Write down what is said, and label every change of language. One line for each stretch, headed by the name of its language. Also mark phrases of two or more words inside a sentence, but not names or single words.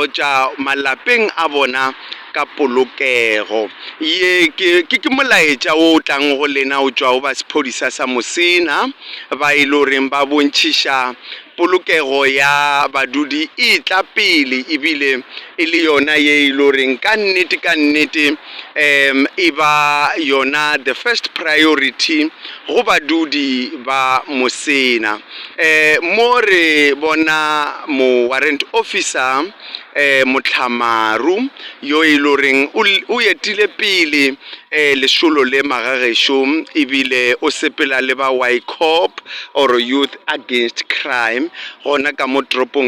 Northern Sotho: tša malapeng a bona ka polokego ye ke molaetša o tlang go lena o tšwa go ba sephodisa sa Mosina ba iloreng ba bontšiša polokego ya badudi e tla pele ebile e le yona ye iloreng ka nnete e ba yona
English: the first priority
Northern Sotho: go badudi ba Mosina. Mo re bona mo
English: warrant officer
Northern Sotho: Motlhamaru yo iloreng o etile pele lešolo le magagesho ebile o sepela le ba YCOP or Youth Against Crime gona ka mo tropong